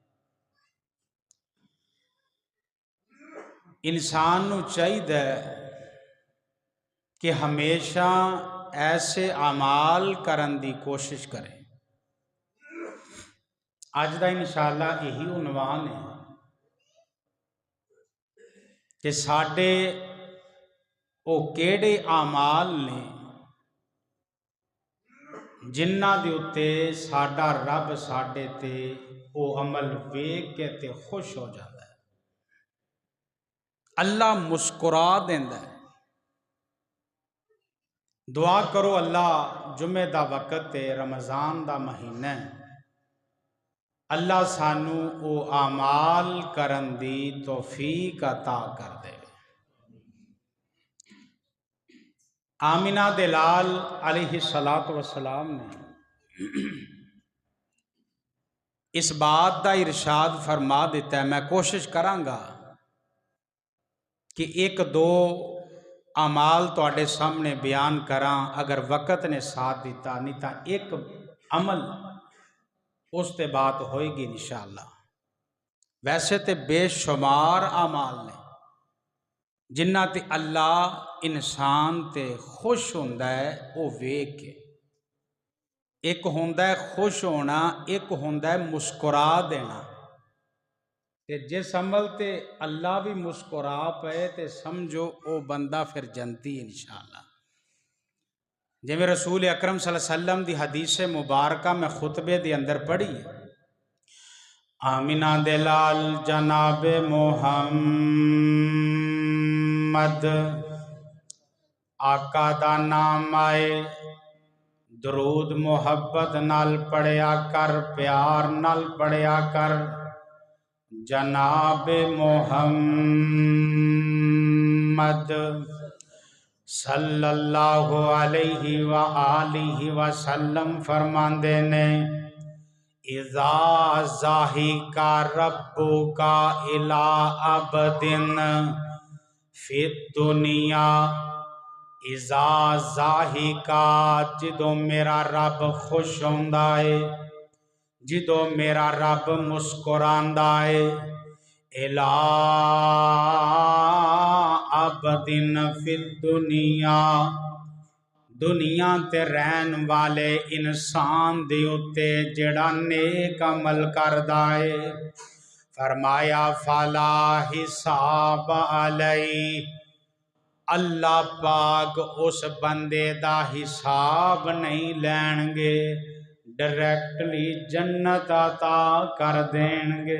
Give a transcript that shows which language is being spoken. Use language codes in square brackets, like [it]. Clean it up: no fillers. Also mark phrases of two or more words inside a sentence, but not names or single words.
[pa] انسان نو چاہیے کہ ہمیشہ ایسے اعمال کرن دی کوشش کرے. اج دا [ar] انشاءاللہ [pa] یہی عنوان ہے کہ ساڈے او کیڑے اعمال نے ਜਿਨ੍ਹਾਂ ਦੇ ਉੱਤੇ ਸਾਡਾ ਰੱਬ ਸਾਡੇ ਤੇ ਉਹ ਅਮਲ ਵੇਖ ਕੇ ਤੇ ਖੁਸ਼ ਹੋ ਜਾਂਦਾ ਹੈ। ਅੱਲਾ ਮੁਸਕਰਾ ਦਿੰਦਾ ਹੈ। ਦੁਆ ਕਰੋ ਅੱਲਾ ਜੁਮੇ ਦਾ ਵਕਤ ਹੈ, ਰਮਜ਼ਾਨ ਦਾ ਮਹੀਨਾ ਹੈ, ਅੱਲਾ ਸਾਨੂੰ ਉਹ ਆਮਾਲ ਕਰਨ ਦੀ ਤੌਫੀਕ عطا ਕਰ ਦੇ। آمینہ دے لال [ar] علیہ السلام [pa] نے اس بات دا ارشاد فرما دیتا ہے، میں کوشش کرانگا کہ ایک دو اعمال تواڈے سامنے بیان کراں، اگر وقت نے ساتھ دیتا نہیں تا ایک عمل اس تے بات ہوئے گی [ar] انشاءاللہ۔ [pa] ویسے تے بے شمار اعمال نے جنہ تے اللہ انسان تے خوش ہوندا ہے او ویکھ کے۔ ایک ہوندا ہے خوش ہونا، ایک ہوندا ہے مسکرا دینا۔ تے جس عمل تے اللہ بھی مسکرا پئے تے سمجھو او بندہ پھر جنتی [ar] انشاءاللہ۔ [pa] جویں رسول اکرم [ar] صلی اللہ علیہ وسلم [pa] دی حدیث مبارکہ میں خطبے دی اندر پڑھی ہے، آمینہ دے لال جناب محمد آقا دا نام آئے، درود محبت نال پڑھیا کر، پیار نال پڑھیا کر، جناب محمد [ar] صلی اللہ علیہ وآلہ وسلم [pa] فرماندے نے، [ar] اذا ضاحکا ربکا الی عبد فی الدنیا، اذا ضاحکا [pa] جدو میرا رب خوش ہوندا ہے، جدو میرا رب مسکراندا ہے، الی [ar] عبد فی الدنیا، [pa] دنیا تے رہن والے انسان دے اتے جڑا نیک عمل کردا ہے، فرمایا [ar] فلا حساب علیہ، [pa] اللہ پاک اس بندے دا حساب نہیں لین گے، ڈائریکٹلی جنت عطا کر دین گے۔